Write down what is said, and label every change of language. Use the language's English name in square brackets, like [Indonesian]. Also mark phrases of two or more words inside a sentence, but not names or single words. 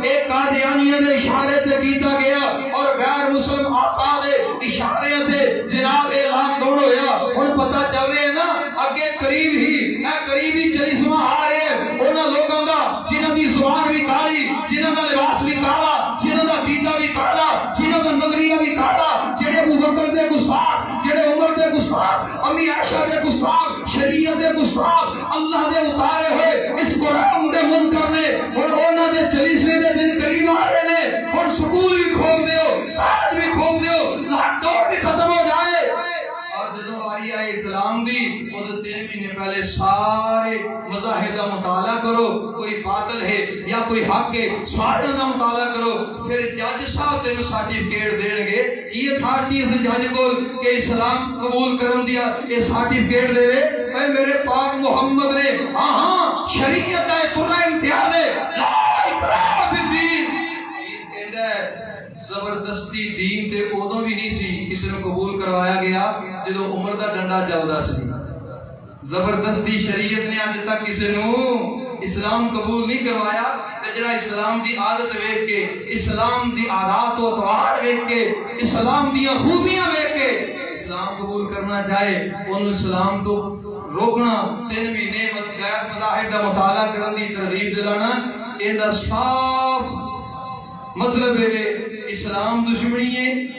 [Punjabi] ایک قادیانیہ دے اشارے تے کیتا گیا اور غیر مسلم آقا دے اشارے تے جناب اے لاک ڈاؤن ہویا۔ ہن پتہ چل رہا ہے نا اگے قریبی جلسہ آ رہے ہیں انہاں لوگاں دا جنہاں دی زبان بھی کالی، جنہاں دا لباس بھی کالا، جنہاں دا عقیدہ بھی کالا، جنہاں دا نظریہ بھی کالا، جڑے ابو بکر دے گستاخ، جڑے عمر دے گستاخ، امی عائشہ دے گستاخ، شریعت دے گستاخ، اللہ دے اتارے ہوئے اس قرآن دے منکر نے اور انہاں دے جلسے دے دن قریب آ رہے نے۔ اور سکول بھی کھول دیو، کالج بھی کھول دیو، لاک ڈاؤن بھی ختم ہو جائے۔ اور جدوں واری آئے اسلام دی وہ 3 مہینے پہلے سارے مذاہب کا مطالعہ کرو، کوئی باطل ہے یا کوئی حق ہے سارے کا مطالعہ کرو، پھر جج صاحب تینوں سرٹیفکیٹ دین گے کی اتھارٹی اس جج کو کہ اسلام قبول کرن دیا یہ سرٹیفکیٹ دے اے میرے پاک محمد نے ہاں شریعت ہے ترا امتیاز ہے [Arabic] لا اکراہ فی الدین۔ [Punjabi] کہندا ہے زبردستی دین تے ادوں بھی نہیں سی کسی نے قبول کروایا گیا جدو عمر دا ڈنڈا چلدا سی۔ زبردستی شریعت نے اج تک کسی نو اسلام قبول نہیں کروایا تے جڑا اسلام دی عادت ویکھ کے، اسلام دی عادات و اطوار ویکھ کے، اسلام دی خوبیاں ویکھ کے اسلام قبول کرنا چاہے اونوں اسلام تو روکنا، 3 مہینے غیر مذاہب دا مطالعہ کرن دی ترغیب دلانا، ایندا صاف مطلب ہے کہ اسلام دشمنی ہے